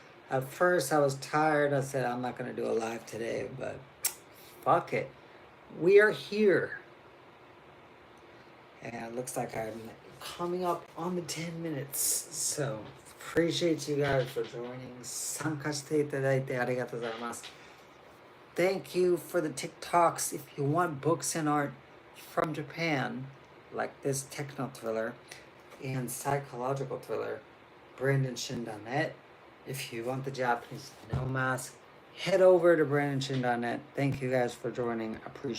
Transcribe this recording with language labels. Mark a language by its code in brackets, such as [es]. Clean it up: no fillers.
[en] At first I was tired. I said I'm not going to do a live today, but fuck it. We are here. And it looks like I'm coming up on the 10 minutes. So appreciate you guys for joining. [ja] 参加していただいてありがとうございます。 [en] Thank you for the TikToks. If you want books and art from Japan, like this techno thriller and psychological thriller, BrandonShin.net. If you want the Japanese no mask, head over to BrandonShin.net. Thank you guys for joining. Appreciate